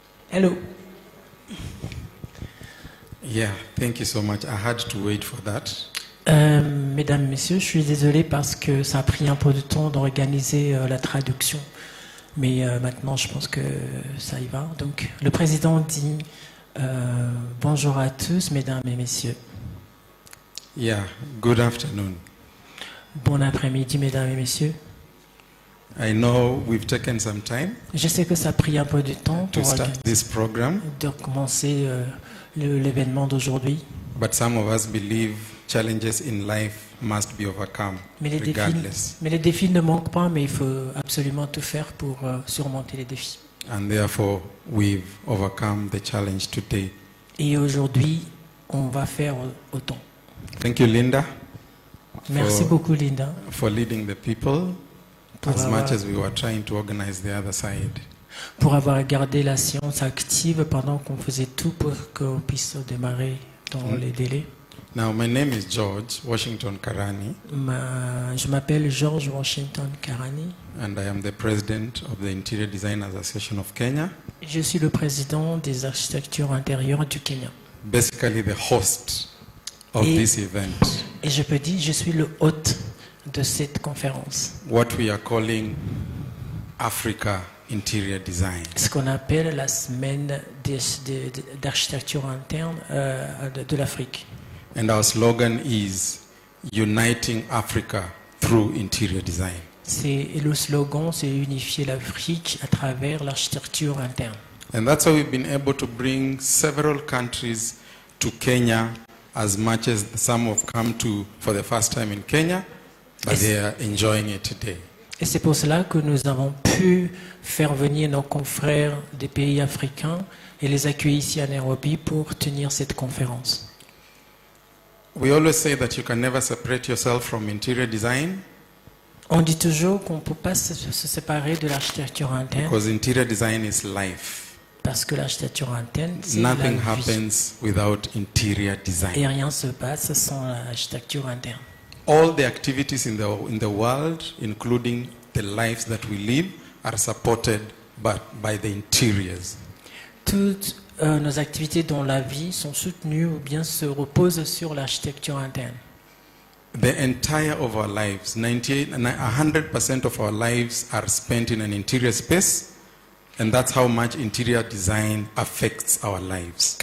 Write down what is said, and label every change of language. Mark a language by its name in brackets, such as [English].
[English] Hello. Yeah, thank you so much. I had to wait for that. [French] Mesdames, Messieurs, je suis désolé parce que ça a pris un peu de temps d'organiser la traduction. Mais maintenant, je pense que ça y va. Donc, le président dit bonjour à tous, mesdames et messieurs. [English] Yeah, good afternoon. [French] Bon après-midi, mesdames et messieurs. [English] I know we've taken some time [French] Je sais que ça a pris un peu de temps [English] to [French] pour [English] start this program, [French] de commencer l'événement d'aujourd'hui. [English] but some of us believe challenges in life must be overcome [French] Mais [English] regardless. [French] les défis ne manquent pas, mais il faut absolument tout faire pour surmonter les défis. [English] And therefore, we've overcome the challenge today. [French] Et aujourd'hui, on va faire autant. [English] Thank you, Linda, [French] Merci beaucoup, Linda, [English] for leading the people [French] pour [English] as [French] avoir, [English] much as we were trying to organize the other side. [French] pour avoir gardé la séance active pendant qu'on faisait tout pour qu'on puisse démarrer dans les délais. [English] Now, my name is George Washington Karani, [French] Je m'appelle George Washington Karani. [English] and I am the president of the Interior Designers Association of Kenya, [French] Je suis le président des architectures intérieures du Kenya. [English] basically the host of [French] Et- [English] this event, [French] Et je peux dire, je suis le hôte de cette conférence. [English] what we are calling Africa Interior Design. [French] Ce qu'on appelle la semaine d'architecture interne de l'Afrique. [English] And our slogan is Uniting Africa through Interior Design. [French] Et le slogan, c'est unifier l'Afrique à travers l'architecture interne. [English] And that's how we've been able to bring several countries to Kenya, as much as some have come to for the first time in Kenya, but they are enjoying it today. [French] Et c'est pour cela que nous avons pu faire venir nos confrères des pays africains et les accueillir ici à Nairobi pour tenir cette conférence. [English] We always say that you can never separate yourself from interior design [French] On dit toujours qu'on ne peut pas se séparer de l'architecture interne [English] because interior design is life. [French] parce que l'architecture interne, c'est la [English] Nothing [French] vie. [English] happens without interior [French] Et [English] design. [French] rien ne se passe sans l'architecture interne. [English] All the activities in the world, including the lives that we live, are supported by the interiors. [French] Toutes nos activités dans la vie sont soutenues ou bien se reposent sur l'architecture interne. [English] The entire of our lives, 100% of our lives are spent in an interior space, and that's how much interior design affects our lives.